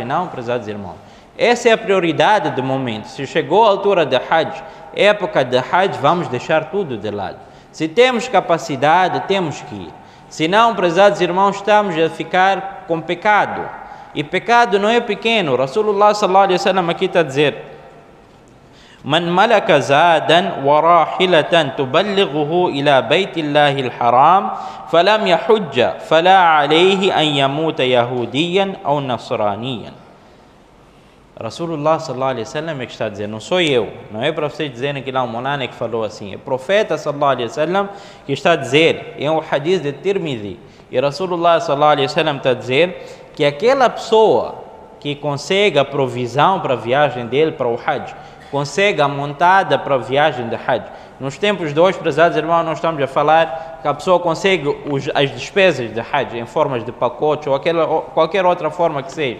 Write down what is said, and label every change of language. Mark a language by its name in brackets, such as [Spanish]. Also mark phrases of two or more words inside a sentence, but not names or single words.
[Portuguese] Não, prezados irmãos, essa é a prioridade do momento. Se chegou a altura de Hajj, época de Hajj, vamos deixar tudo de lado. Se temos capacidade, temos que ir. Se não, prezados irmãos, estamos a ficar com pecado. E pecado não é pequeno. [Arabic] رسول الله صلى الله عليه وسلم [Portuguese] aqui está a dizer: [Arabic] من ملك زادا وراحلة تبلغه إلى بيت الله الحرام فلم يحج فلا عليه أن يموت يهوديا أو نصرانيا. رسول الله صلى الله عليه وسلم [Portuguese] é que está a dizer, não sou eu, não é para vocês dizerem que lá o Molana é que falou assim, é o profeta [Arabic] صلى الله عليه وسلم [Portuguese] que está a dizer, é um hadith de Tirmidhi, e [Arabic] رسول الله صلى الله عليه وسلم [Portuguese] está a dizer que aquela pessoa que consegue a provisão para a viagem dele para o Hajj, consegue a montada para a viagem de Hajj. Nos tempos de hoje, prezados irmãos, nós estamos a falar que a pessoa consegue as despesas de Hajj em formas de pacote ou qualquer outra forma que seja.